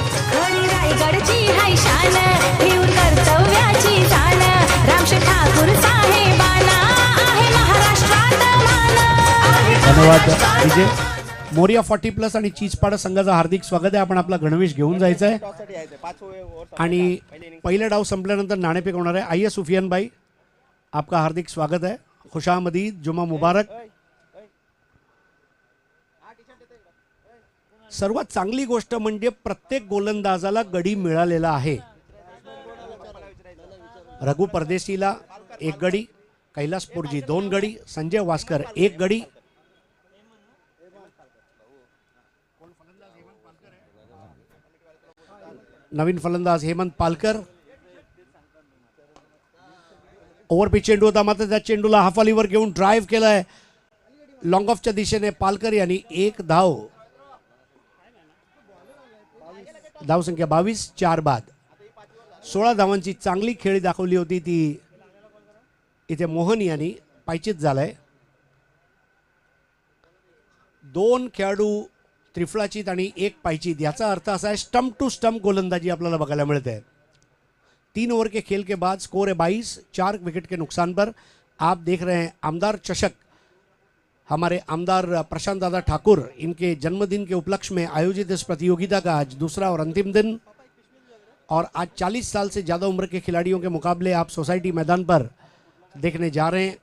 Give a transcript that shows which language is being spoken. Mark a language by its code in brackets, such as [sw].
[mr] खरी रायगडची हाय शान, ठेवून कर्तव्याची जाण, रामशे ठाकूर साहेबांना आहे महाराष्ट्रात मान. धन्यवाद विजय. मोरिया 40+ आणि चीजपाडा संघाचा हार्दिक स्वागत आहे. आपण आपला गणवेश घेऊन जायचा आहे आणि पहिला डाव संपल्यानंतर नाणेफेक होणार आहे. [hi] आइए सुफियान भाई, आपका हार्दिक स्वागत है. खुशामदीद, जुमा मुबारक. [mr] सर्वात चांगली गोष्ट म्हणजे प्रत्येक गोलंदाजाला गडी मिळालेला आहे. रघु परदेशीला 1 गडी, कैलास पोरजी 2 गडी, संजय वास्कर 1 गडी. नवीन फलंदाज हेमंत पालकर. ओव्हरपिच चेंडू होता, मात्र त्या चेंडूला हाफालीवर घेऊन ड्राईव्ह केलाय लॉंग ऑफच्या दिशेने पालकर यांनी. 1 धाव. धावसंख्या 22. 4 बाद. 16 धावांची चांगली खेळी दाखवली होती ती इथे मोहन यांनी पायचीत झालाय. 2 खेळाडू त्रिफळाचीत आणि 1 पायचीत. याचा अर्थ असा है स्टंप टू स्टंप गोलंदाजी आपल्याला बघायला मिळते है. [hi] 3 ओवर के खेल के बाद स्कोर है 22, 4 विकेट के नुकसान पर. आप देख रहे हैं आमदार चषक, हमारे आमदार प्रशांत दादा ठाकुर इनके जन्मदिन के उपलक्ष्य में आयोजित इस प्रतियोगिता का आज दूसरा और अंतिम दिन. और आज 40 साल से ज़्यादा उम्र के खिलाड़ियों के मुकाबले आप सोसाइटी मैदान पर देखने जा रहे हैं.